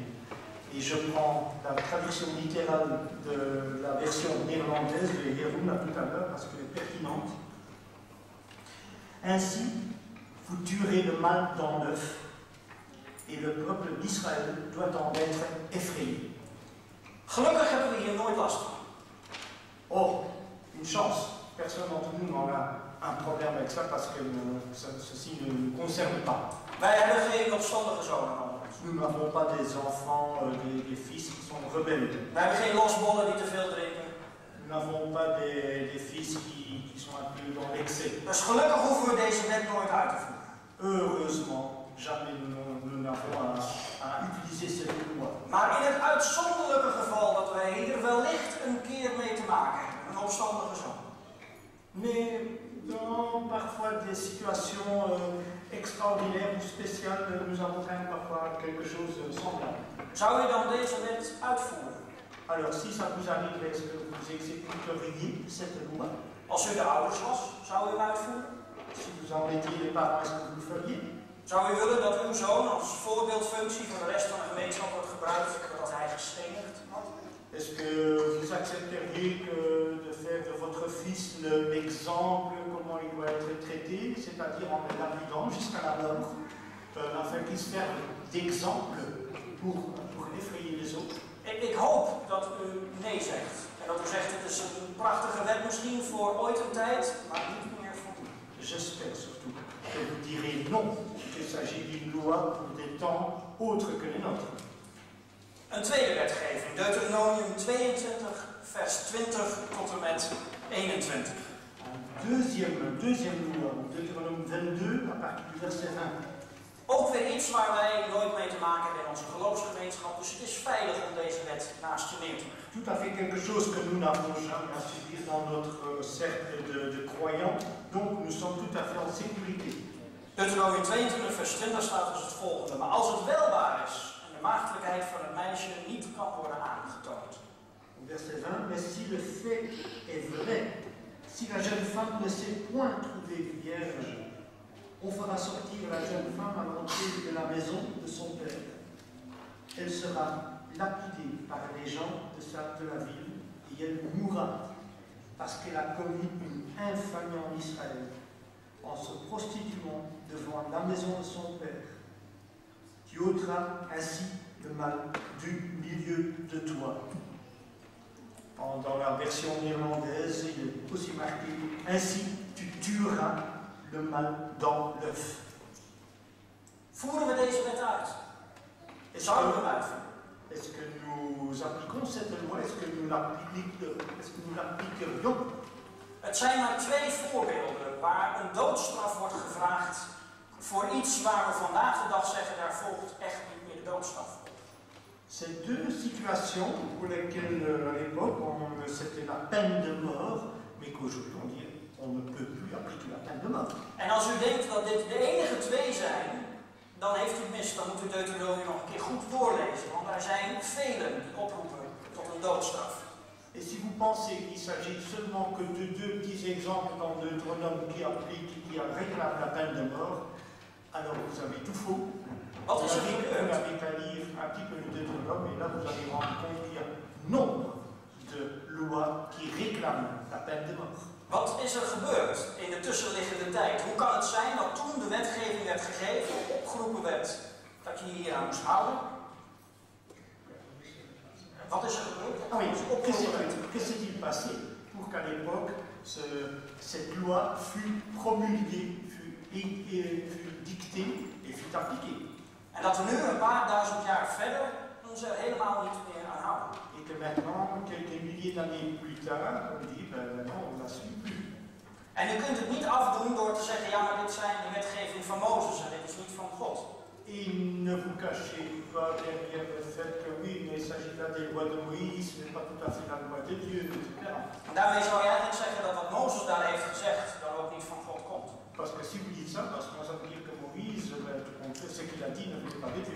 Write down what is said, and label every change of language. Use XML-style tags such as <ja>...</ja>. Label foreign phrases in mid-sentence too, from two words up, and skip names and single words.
<fr>Et je prends la traduction littérale de la version néerlandaise de Jeroen tout à l'heure parce qu'elle est pertinente. Ainsi, vous tuerez le mal dans l'œuf, et le peuple d'Israël doit en être effrayé.</fr> <nl>Gelukkig hebben we hier nooit last van.</nl> <fr>Oh, une chance. Personne d'entre nous n'en a un problème avec ça parce que ceci ne nous concerne pas.</fr> <nl>Wij hebben geen opstandige zonen onder ons.</nl> <fr>Nous n'avons pas des enfants, des fils qui sont rebelles.</fr> <nl>Wij hebben geen losbollen die te veel drinken.</nl> <fr>Nous n'avons pas des fils qui sont un peu dans l'excès.</fr> <nl>Dus gelukkig hoeven we deze wet nooit uit te voeren.</nl> <fr>Heureusement, jamais nous n'avons à utiliser cette loi.</fr> <nl>Maar in het uitzonderlijke geval dat wij hier wellicht een keer mee te maken hebben, een opstandige zoon.</nl> <fr>Mais dans parfois des situations extraordinaires ou spéciales, nous avons parfois quelque chose de semblable.</fr> <nl>Zou je dan deze wet uitvoeren?</nl> <fr>Alors, si ça vous arrive, est-ce que vous exécuteriez cette loi?</fr> <nl>Als u de ouders was, zou u hem uitvoeren?</nl> <fr>Si vous en étiez les parents, est-ce que vous le feriez?</fr> <nl>Zou u willen dat uw zoon als voorbeeldfunctie voor de rest van de gemeenschap wordt gebruikt, dat hij gestenigd wordt?</nl> <fr>Est-ce que vous accepteriez de faire de votre fils l'exemple, comment il doit être traité, c'est-à-dire en le lapidant jusqu'à la mort, afin qu'il se serve d'exemple pour effrayer les autres?</fr> <nl>Ik hoop dat u nee zegt. En dat u zegt, het is een prachtige wet misschien voor ooit een tijd, maar niet meer voor nu.</nl> <fr>J'espère surtout que vous direz non, qu'il s'agit d'une loi pour des temps autres que les nôtres.</fr> <nl>Een tweede wetgeving, Deuteronomium 22, vers 20 tot en met 21.</nl> <fr>Deuxième loi, Deutéronome 22, à partir du verset 20.</fr> <nl>Ook weer iets waar wij nooit mee te maken hebben in onze geloofsgemeenschap, dus het is veilig om deze wet naast je neer te leggen.</nl> <fr>Tout à fait quelque chose que nous n'avons jamais à subir dans notre cercle de croyants, donc nous sommes tout à fait en sécurité.</fr> <nl>Deuteronomium 22 vers 20 staat dus het volgende. Maar als het wel waar is en de maagdelijkheid van het meisje niet kan worden aangetoond.</nl> <fr>Verset 20, mais si le fait est vrai, si la jeune femme ne s'est point trouvée vierge, on fera sortir la jeune femme à l'entrée de la maison de son père. Elle sera lapidée par les gens de la ville et elle mourra parce qu'elle a commis une infamie en Israël en se prostituant devant la maison de son père. Tu ôteras ainsi le mal du milieu de toi. Dans la version néerlandaise, il est aussi marqué « Ainsi tu tueras le mal dans l'œuf ».</fr> <nl>Voeren we deze wet uit? Zouden we hem uitvoeren?</nl> <fr>Est-ce que nous appliquons cette loi? Est-ce que nous l'appliquerions?</fr> <nl>Het zijn maar 2 voorbeelden waar een doodstraf wordt gevraagd voor iets waar we vandaag de dag zeggen, daar volgt echt niet meer de doodstraf.</nl> <fr>Ces 2 situations pour lesquelles à l'époque c'était la peine de mort, mais qu'aujourd'hui on ne peut plus appliquer la peine de mort.</fr> <nl>En als u denkt dat dit de enige 2 zijn, dan heeft u het mis. Dan moet u Deuteronomium nog een keer goed doorlezen, want er zijn velen die oproepen tot een doodstraf.</nl> <fr>Et si vous pensez qu'il s'agit seulement que de 2 petits exemples dans Deutéronome qui appliquent, qui réclament la peine de mort, alors vous avez tout faux.</fr> <nl>Wat is er</nl> <fr>Vous</fr> <nl>gebeurd?</nl> <fr>avez qu'à lire un petit peu le Deutéronome et là vous allez vous rendre compte qu'il y a nombre de lois qui réclament la peine de mort.</fr> <nl>Wat is er gebeurd in de tussenliggende tijd? Hoe kan het zijn dat toen de wetgeving werd gegeven, opgeroepen werd dat je hier aan moest houden? Wat is er gebeurd?</nl> <fr>Ah oui, que s'est-il passé pour qu'à l'époque cette loi fût promulguée, fût dictée et fût appliquée?</fr> <nl>En dat we nu een paar duizend jaar verder ons er helemaal niet meer aan houden.</nl> <fr>Et que maintenant, quelques milliers d'années plus tard, on dit, ben non, on ne la suit plus.</fr> <nl>En u kunt het niet afdoen door te zeggen, ja maar dit zijn de wetgeving van Mozes en dit is niet van God.</nl> <fr>Et ne vous cachez pas derrière le fait que oui, mais il s'agit là des lois de Moïse, mais pas tout à fait la loi de Dieu, etc.</fr> <nl>En daarmee zou je eigenlijk zeggen dat wat Mozes daar heeft gezegd, dan ook niet van God komt.</nl> <fr>Parce que si vous dites ça, parce qu'on veut dire que Moïse, ce qu'il a dit ne venait pas de Dieu.</fr>